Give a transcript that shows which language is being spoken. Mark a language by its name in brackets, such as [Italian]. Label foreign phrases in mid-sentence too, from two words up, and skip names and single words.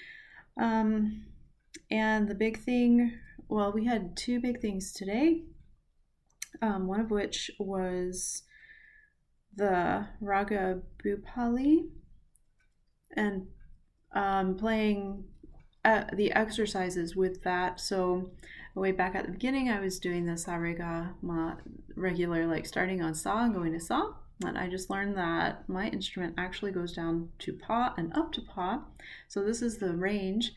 [English] And the big thing, well, we had 2 big things today, one of which was the Raga Bhupali, and playing the exercises with that. So way back at the beginning, I was doing the sa re ga ma, regular, like starting on sa and going to sa. And I just learned that my instrument actually goes down to pa and up to pa. So this is the range.